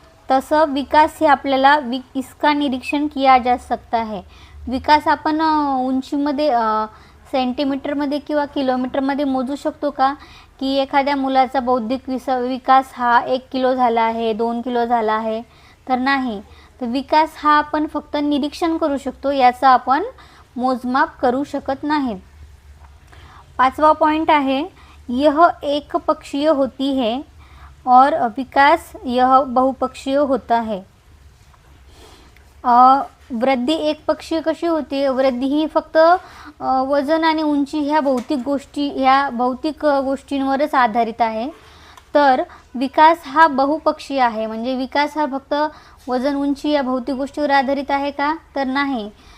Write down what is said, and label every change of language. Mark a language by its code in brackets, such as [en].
[mr] तसं विकास हे आपल्याला [hi] इसका निरीक्षण किया जा सकता है, [mr] विकास आपण उंचीमध्ये सेंटीमीटरमध्ये किंवा किलोमीटरमध्ये मोजू शकतो का, की एखाद्या मुलाचा बौद्धिक विकास हा 1 किलो झाला आहे, 2 किलो झाला आहे, तर नाही। तर विकास हा आपण फक्त निरीक्षण करू शकतो, याचा आपण मोजमाप करू शकत नाही। पाचवा पॉइंट आहे [hi] यह एक पक्षीय होती है और विकास यह बहुपक्षीय होता है। [mr] वृद्धि एक पक्षीय कशी होती, वृद्धि ही फक्त वजन आणि उंची ह्या भौतिक गोष्टींवरच आधारित आहे, तर विकास हा बहुपक्षीय आहे म्हणजे विकास हा फक्त वजन उंची या भौतिक गोष्टीवर आधारित आहे का, तर नाही।